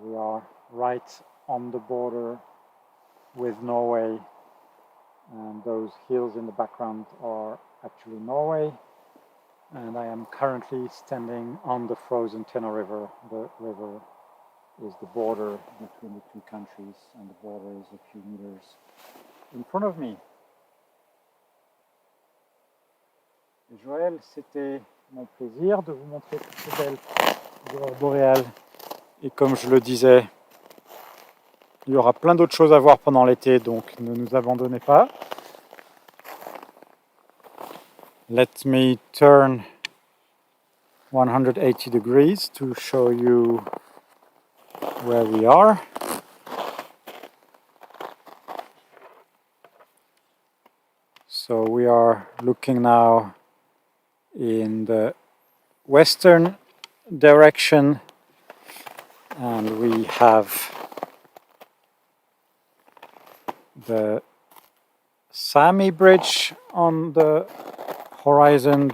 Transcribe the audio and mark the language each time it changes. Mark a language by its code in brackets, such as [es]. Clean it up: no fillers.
[en] We are right on the border with Norway, and those hills in the background are actually Norway. And I am currently standing on the frozen Tena River. The river is the border between the two countries, and the border is a few meters in front of me. [fr] Joël, c'était mon plaisir de vous montrer toutes ces belles aurores boréales. Et comme je le disais, il y aura plein d'autres choses à voir pendant l'été, donc ne nous abandonnez pas. [en] Let me turn 180 degrees to show you where we are. So we are looking now in the western direction, and we have the Sami Bridge on the horizon.